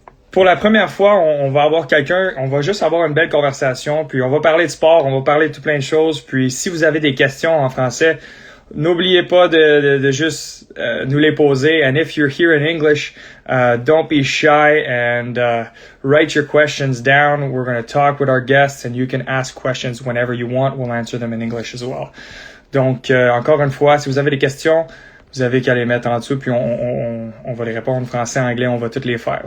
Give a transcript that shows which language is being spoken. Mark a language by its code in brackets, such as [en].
[fr] Pour la première fois, on va avoir quelqu'un, on va juste avoir une belle conversation, puis on va parler de sport, on va parler de tout plein de choses. Puis si vous avez des questions en français, n'oubliez pas de juste nous les poser. [en] And if you're here in English, don't be shy and write your questions down. We're going to talk with our guests and you can ask questions whenever you want. We'll answer them in English as well. [fr] Donc, encore une fois, si vous avez des questions, vous avez qu'à les mettre en dessous, puis on va les répondre français, anglais, on va toutes les faire.